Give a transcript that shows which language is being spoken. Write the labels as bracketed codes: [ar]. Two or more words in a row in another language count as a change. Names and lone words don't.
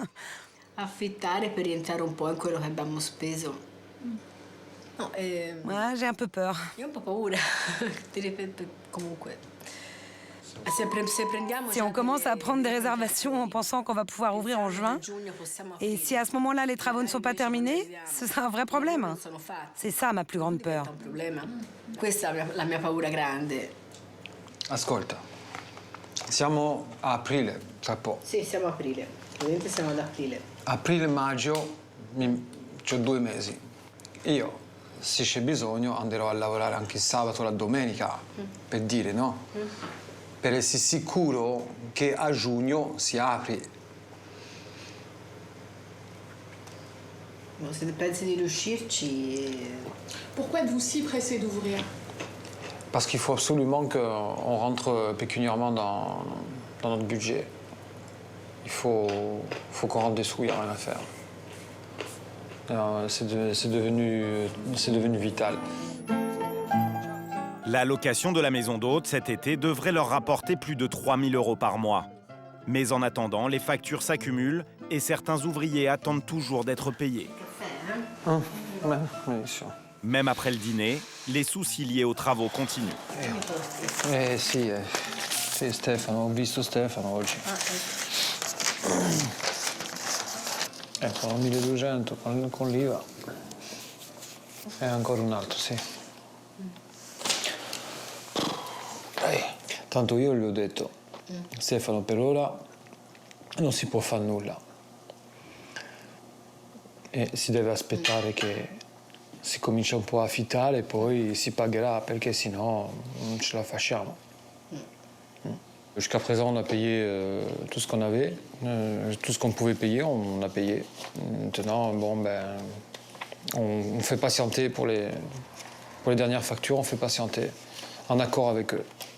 [fr] Ouais, j'ai un peu peur. Si on commence à prendre des réservations en pensant qu'on va pouvoir ouvrir en juin, et si à ce moment-là les travaux ne sont pas terminés, ce sera un vrai problème. C'est ça ma plus grande peur. [it] Ascolta, siamo a aprile, tra poco. Sì, siamo a aprile. Ovviamente siamo ad aprile. Aprile, maggio, c'ho 2 mesi. Io, se c'è bisogno, andrò a lavorare anche il sabato o la domenica, per dire, no? Per essere sicuro che a giugno si apre. Bon, se pensi di riuscirci... [fr] Pourquoi êtes-vous si pressé d'ouvrir? Parce qu'il faut absolument qu'on rentre pécuniairement dans notre budget. Il faut qu'on rentre des sous, il n'y a rien à faire. C'est devenu vital. La location de la maison d'hôte cet été devrait leur rapporter plus de 3 000 € par mois. Mais en attendant, les factures s'accumulent et certains ouvriers attendent toujours d'être payés. Même après le dîner, les soucis liés aux travaux continuent. [it] Sì, Stefano, ho visto Stefano oggi. Ecco, 1200 con l'IVA. E ancora un altro, sì. Tanto io gli ho detto, Stefano, per ora non si può fare nulla. E si deve aspettare che si comincia un po' a affittare e poi si pagherà, perché sennò non ce la facciamo. [fr] Jusqu'à présent, on a payé tout ce qu'on avait, tout ce qu'on pouvait payer, on a payé. Maintenant, bon, ben, on fait patienter pour les dernières factures, on fait patienter, en accord avec eux.